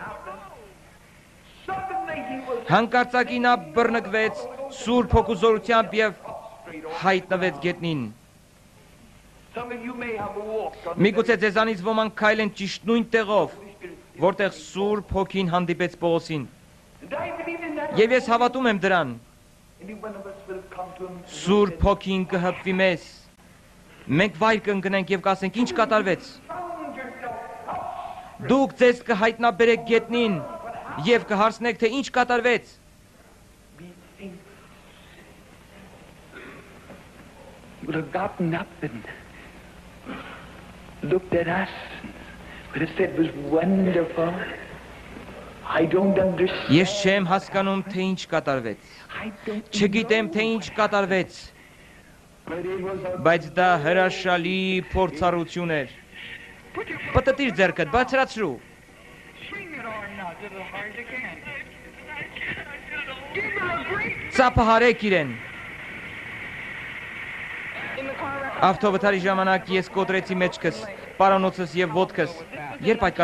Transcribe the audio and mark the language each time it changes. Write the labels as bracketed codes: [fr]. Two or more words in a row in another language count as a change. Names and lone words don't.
[hy] Հանկարծակի նա բռնկվեց Սուրբ Հոգու զորությամբ եւ հայտնվեց գետնին։ Միգուցե ձեզանից ոմանք քայլեն ճիշտ նույն տեղով, որտեղ Սուրբ Հոգին հանդիպեց Պողոսին։ Եվ ես հավատում եմ դրան։ Սուրբ Հոգին կհպվի մեզ։ Մենք վայր կընկնենք եւ կասենք ինչ կատարվեց։ Դուք ձեզ կհայտնաբերեք գետնին եւ կհարցնեք, թե ինչ կատարվեց։ [en] You would have gotten up and looked at us, would have said it was wonderful. I don't understand. [hy] Ես չեմ հասկանում, թե ինչ կատարվեց։ Չգիտեմ, թե ինչ կատարվեց։ Բայց դա հրաշալի փորձառություն էր։ Պտտիր ձեռքդ, բարձրացրու։ Ծափահարեք իրեն։ Ավտովթարի ժամանակ ես կոտրեցի մեջքս, պարանոցս եւ ոտքս։ Երբ այդ